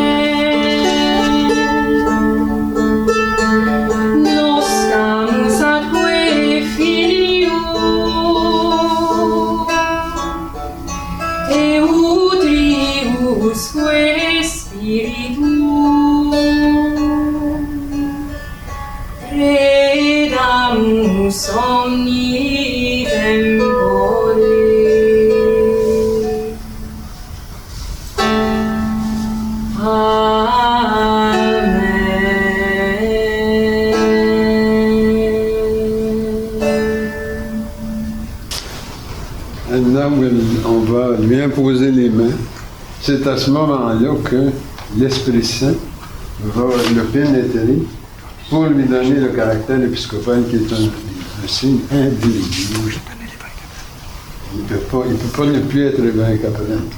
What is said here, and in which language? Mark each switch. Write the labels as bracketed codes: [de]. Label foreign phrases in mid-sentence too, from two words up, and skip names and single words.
[la] noscamus atque filium, Eutriusque Spiritum, credamus omni tempore. [fr] Maintenant, on va lui imposer les mains. C'est à ce moment-là que l'Esprit Saint va le pénétrer pour lui donner le caractère épiscopal qui est un signe indélébile. Il ne peut pas ne plus être évêque après.